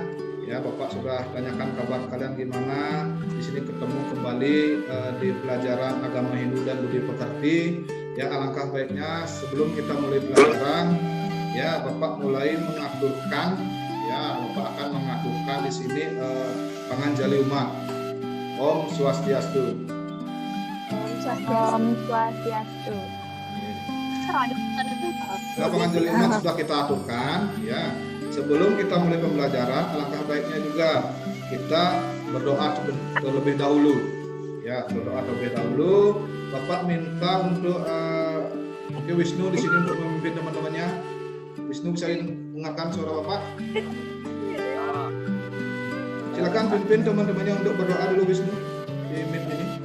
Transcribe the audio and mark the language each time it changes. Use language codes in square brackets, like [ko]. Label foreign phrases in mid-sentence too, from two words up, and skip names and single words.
[id] Ya, Bapak sudah tanyakan kabar kalian gimana. Di sini ketemu kembali di pelajaran agama Hindu dan budi pekerti. Ya, alangkah baiknya sebelum kita mulai pelajaran, ya Bapak mulai mengaturkan. Ya, Bapak akan mengaturkan di sini panganjali umat. Om Swastiastu. Om Swastiastu. Nah, panganjali umat sudah kita aturkan. Ya. Sebelum kita mulai pembelajaran, alangkah baiknya juga kita berdoa terlebih dahulu. Ya, berdoa terlebih dahulu. Bapak minta untuk Wisnu di sini untuk memimpin teman-temannya. Wisnu bisa mendengarkan suara Bapak? Silakan pimpin teman-temannya untuk berdoa dulu, Wisnu, di meet ini.